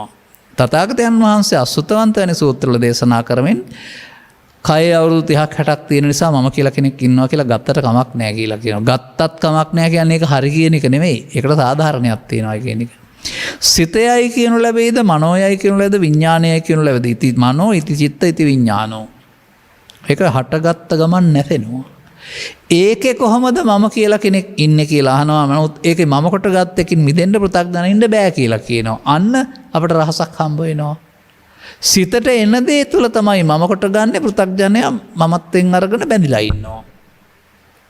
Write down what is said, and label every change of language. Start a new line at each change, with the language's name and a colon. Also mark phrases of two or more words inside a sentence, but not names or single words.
Sinhala: තථාගතයන් වහන්සේ අසුතවන්ත වැනි සූත්‍රවල දේශනා කරමින් කය අවුරුදු 30ක් 60ක් තියෙන නිසා මම කියලා කෙනෙක් ඉන්නවා කියලා ගත්තට කමක් නැහැ කියලා කියනවා. ගත්තත් කමක් නැහැ කියන්නේ ඒක හරි කියන එක නෙමෙයි. ඒකට සාධාරණයක් තියෙනවා කියන එක. සිතයයි කියනු ලැබෙයිද, මනෝයයි කියනු ලැබෙයිද, විඥානයයි කියනු ලැබෙයිද?
Pali: ඉති මනෝ, ඉති චිත්ත, ඉති විඥානෝ.
Sinhala: ඒක හටගත්ත ගමන් නැසෙනවා. ඒකේ කොහොමද මම කියලා කෙනෙක් ඉන්නේ කියලා අහනවා. නමුත් ඒකේ මම කොට ගත්ත එකකින් මිදෙන්න පෘථග්ජනින්න බෑ කියලා කියනවා. අන්න අපට රහසක් හම්බ වෙනවා. සිතට එන දේ තුල තමයි මම කොට ගන්න, පෘථග්ජනයා මමත්වෙන් අරගෙන බැඳිලා ඉන්නවා.